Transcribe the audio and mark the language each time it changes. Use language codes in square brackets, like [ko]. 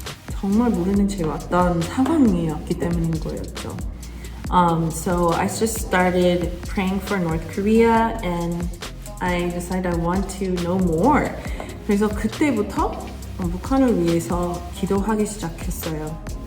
[ko] 정말 모르는 채 왔던 상황이었기 때문인 거였죠. [en] So I just started praying for North Korea and I decided I want to know more. [ko] 그래서 그때부터 북한을 위해서 기도하기 시작했어요.